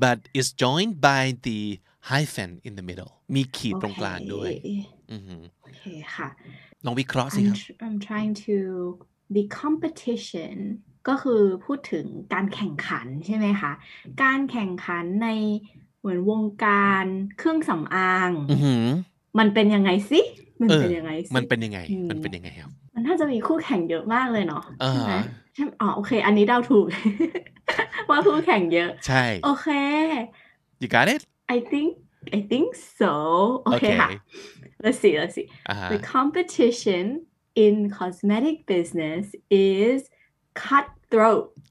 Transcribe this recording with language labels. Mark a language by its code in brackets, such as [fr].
[en] but is joined by the hyphen in the middle [th] มีขีดตรงกลางด้วย [en] Okay ค่ะ [th] ลองวิเคราะห์สิครับ [en] I'm trying to the competition [th] ก็คือพูดถึงการแข่งขันใช่ไหมคะการแข่งขันในเหมือนวงการเครื่องสำอางมันเป็นยังไงสิมันเป็นยังไงสิ มันเป็นยังไงครับ มันน่าจะมีคู่แข่งเยอะมากเลยเนาะใช่ไหมอ๋อโอเคอันนี้เดาถูก ว่าคู่แข่งเยอะ ใช่ โอเค [en] You got it I think so [th] โอเคค่ะ [en] Let's see The competition in cosmetic business is cutthroat